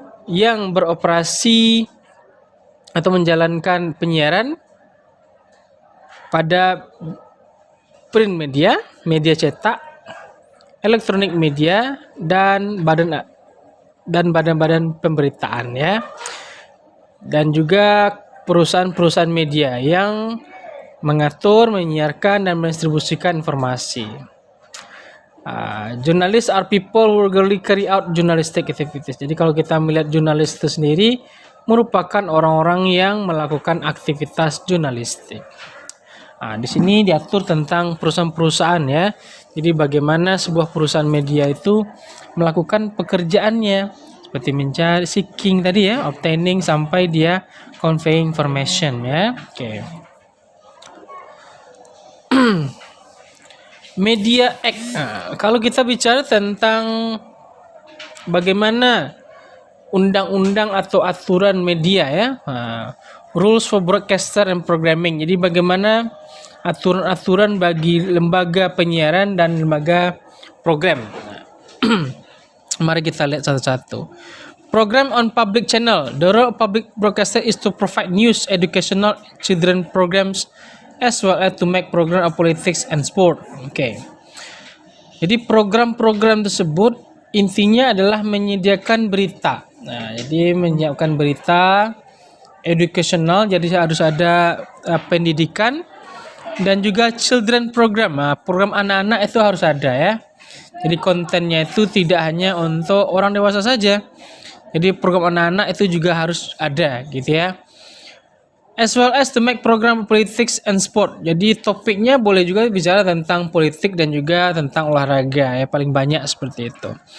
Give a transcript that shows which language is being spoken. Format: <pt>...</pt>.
<id>yang beroperasi atau menjalankan penyiaran pada print media, media cetak, elektronik media, dan badan-badan pemberitaan ya. Dan juga perusahaan-perusahaan media yang mengatur, menyiarkan, dan mendistribusikan informasi.</id> <en>Journalists are people who regularly carry out journalistic activities.</en> <id>Jadi kalau kita melihat jurnalis itu sendiri merupakan orang-orang yang melakukan aktivitas jurnalistik. Di sini diatur tentang perusahaan-perusahaan ya. Jadi bagaimana sebuah perusahaan media itu melakukan pekerjaannya seperti mencari, seeking tadi ya, obtaining sampai dia</id> <en>conveying information</en> <id>ya. Oke. Media Act. Kalau kita bicara tentang bagaimana undang-undang atau aturan media ya,</id> <en>rules for broadcaster and programming.</en> <id>Jadi bagaimana aturan-aturan bagi lembaga penyiaran dan lembaga program. Mari kita lihat satu-satu.</id> <en>Program on public channel. The role of public broadcaster is to provide news, educational, children programs, as well as to make program of politics and sport.</en> <id>Oke. Jadi program-program tersebut intinya adalah menyediakan berita. Jadi menyiapkan berita educational, jadi harus ada pendidikan, dan juga children program. Program anak-anak itu harus ada ya. Jadi kontennya itu tidak hanya untuk orang dewasa saja. Jadi program anak-anak itu juga harus ada gitu ya.</id> <en>As well as to make program politics and sport.</en> <id>Jadi topiknya boleh juga bicara tentang politik dan juga tentang olahraga ya, paling banyak seperti itu.</id>